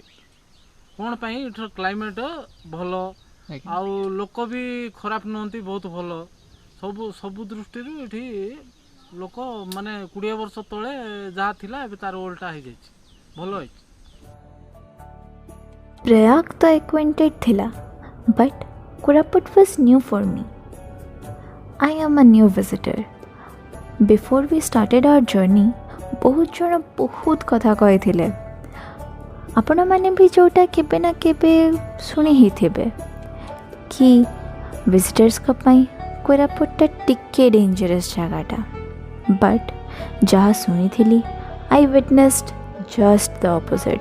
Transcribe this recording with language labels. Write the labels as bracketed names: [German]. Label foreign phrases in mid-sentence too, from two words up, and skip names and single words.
[Odia] କ'ଣ ପାଇଁ? ଏଠିର କ୍ଲାଇମେଟ୍ ଭଲ, ଆଜ୍ଞା ଆଉ ଲୋକ ବି ଖରାପ ନୁହନ୍ତି, ବହୁତ ଭଲ। ସବୁ ଦୃଷ୍ଟିରୁ ଏଠି ଲୋକ ମାନେ 20 ବର୍ଷ ତଳେ ଯାହା ଥିଲା ଏବେ ତାର ଓଲଟା ହେଇଯାଇଛି, ଭଲ ହେଇଛି। ପ୍ରୟାଗ ତ acquainted ଥିଲା, [English] but Koraput was new for me. I am a new visitor. Before we started our journey, [Odia] ବହୁତ ଜଣ ବହୁତ କଥା କହିଥିଲେ। ଆପଣମାନେ ବି ଯେଉଁଟା କେବେ ନା କେବେ ଶୁଣି ହେଇଥିବେ କି ଭିଜିଟର୍ସଙ୍କ ପାଇଁ କୋରାପୁଟଟା ଟିକେ ଡେଞ୍ଜରସ୍ ଜାଗାଟା, ବଟ୍ ଯାହା ଶୁଣିଥିଲି [English] I witnessed just the opposite.